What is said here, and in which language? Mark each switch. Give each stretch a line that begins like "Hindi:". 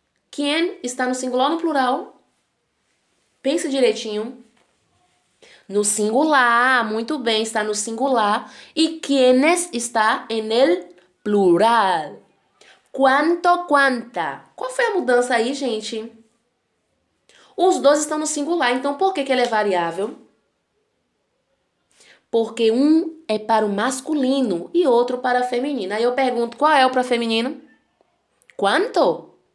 Portuguese: Quem está no singular ou no plural? Pense direitinho. No singular, muito bem, está no singular.
Spanish: E quienes está en el plural.
Portuguese: Quanto, quanta. Qual foi a mudança aí, gente? Os dois estão no singular, então por que ele é variável? Porque um é para o masculino e outro para o feminino. Aí eu pergunto, qual é o para feminino? Quanto?